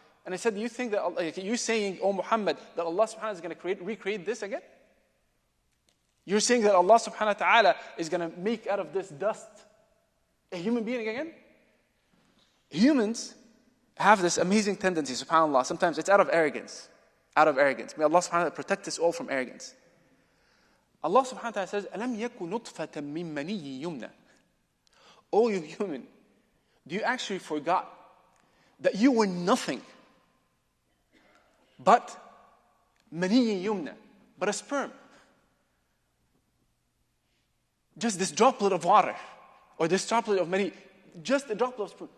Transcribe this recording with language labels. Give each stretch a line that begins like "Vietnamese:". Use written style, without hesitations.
English: And I said, do you think that you saying, O Muhammad, that Allah subhanahu wa ta'ala is going to recreate this again? You're saying that Allah subhanahu wa ta'ala is going to make out of this dust a human being again? Humans have this amazing tendency, subhanAllah. Sometimes it's out of arrogance. Out of arrogance. May Allah subhanahu wa ta'ala protect us all from arrogance. Allah subhanahu wa ta'ala says,
Arabic: أَلَمْ يَكُ نُطْفَةً مِّن مَّنِيٍّ يُمْنَى.
English: Oh, you human, do you actually forgot that you were nothing but
Arabic: مَنِيٍّ يُمْنَى,
English: but a sperm? Just this droplet of water, or this droplet of mani, just a droplet of sperm.